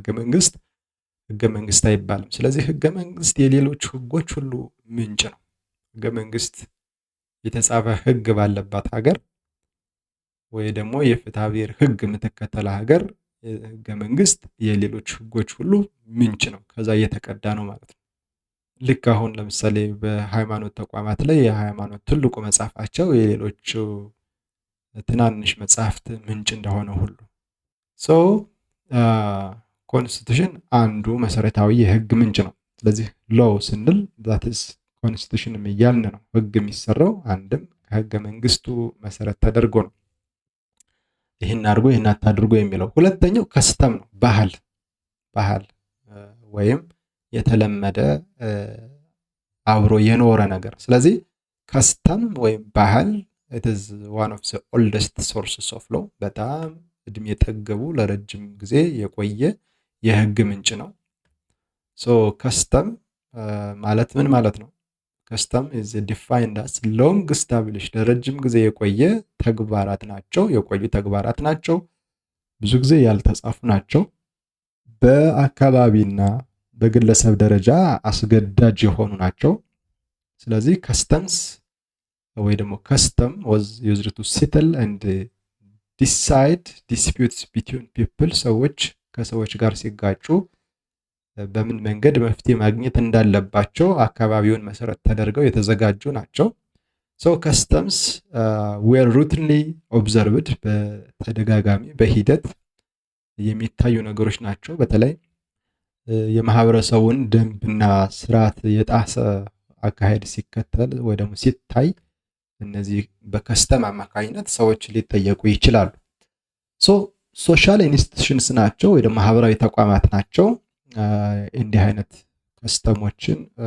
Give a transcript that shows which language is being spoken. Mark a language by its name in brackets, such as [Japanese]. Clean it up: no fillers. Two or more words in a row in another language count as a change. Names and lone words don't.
[Amharic] መንግስት አይባልም። ስለዚህ ህገ መንግስት የሌሎች ህጎች ሁሉ ምንጭ ነው። ህገ መንግስት የተጻፈ ህግ ባለባት ሀገር ወይ ደግሞ የፍትሐ ብሔር ህግ የምትከተል ሀገር ህገ መንግስት የሌሎች ህጎች ሁሉ ምንጭ ነው፣ ከዛ እየተቀዳ ነው ማለት ነው። ልክ አሁን ለምሳሌ በሃይማኖት ተቋማት ላይ የሃይማኖት ትልቁ መጽሐፋቸው የሌሎቹ ትናንሽ መጽሐፍት ምንጭ እንደሆነ ሁሉ ሶ ኮንስቲቱሽን አንዱ መሰረታዊ የህግ ምንጭ ነው። ስለዚህ ሎው ስንል [English] that is [Amharic] ኮንስቲቱሽን እያልን ነው። ህግ የሚሰራው አንድም ከህገ መንግስቱ መሰረት ተደርጎ ነው። ይህን አድርጎ ይህን አታድርጎ የሚለው። ሁለተኛው ከስተም ነው፣ ባህል ወይም የተለመደ አብሮ የኖረ ነገር። ስለዚህ ከስተም ወይም ባህል [English] it is one of the oldest sources of law [Amharic] በጣም እድሜ የጠገቡ ለረጅም ጊዜ የቆየ የህግ ምንጭ ነው። ሶ ከስተም ማለት ምን ማለት ነው? [English] custom is defined as long established [Amharic] ለረጅም ጊዜ የቆየ ተግባራት ናቸው፣ የቆዩ ተግባራት ናቸው፣ ብዙ ጊዜ ያልተጻፉ ናቸው፣ በአካባቢና በግለሰብ ደረጃ አስገዳጅ የሆኑ ናቸው። ስለዚህ ከስተምስ ወይ ደግሞ [English] custom was used to settle and decide disputes between people [Amharic] ሰዎች ከሰዎች ጋር ሲጋጩ በምን መንገድ መፍትሄ ማግኘት እንዳለባቸው አካባቢውን መሰረት ተደርገው የተዘጋጁ ናቸው። [English] so customs were routinely observed [Amharic] በተደጋጋሚ በሂደት የሚታዩ ነገሮች ናቸው። በተለይ የማህበረሰቡን ደንብና ስርዓት የጣሰ አካሄድ ሲከተል ወይ ደግሞ ሲታይ እነዚህ በከስተም አማካኝነት ሰዎች ሊጠየቁ ይችላሉ። [English] so social institutions [Amharic] ናቸው ወይ ደግሞ ማህበራዊ ተቋማት ናቸው። እንዲህ አይነት ከስተሞችን